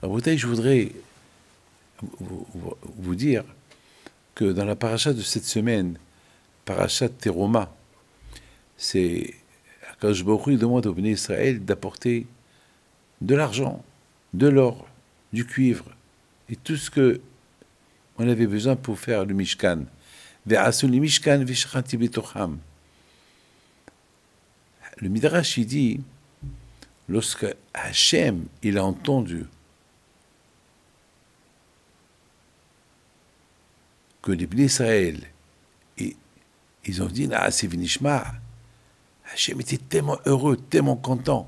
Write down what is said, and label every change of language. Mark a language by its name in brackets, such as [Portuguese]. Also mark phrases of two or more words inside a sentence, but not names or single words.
[French] Rabotai, je voudrais vous dire que dans la paracha de cette semaine, paracha Teroma, c'est [Hebrew] הקדוש ברוך הוא [French] demande au [Hebrew] בני ישראל [French] d'apporter de l'argent, de l'or, du cuivre et tout ce que on avait besoin pour faire le Mishkan. [Hebrew] ועשו לי משכן ושכנתי בתוכם. [French] Le Midrash il dit, lorsque Hachem il a entendu que les [Hebrew] בני ישראל, [French] ils ont dit [Hebrew] נעשה ונשמע, [French] Hachem était tellement heureux, tellement content.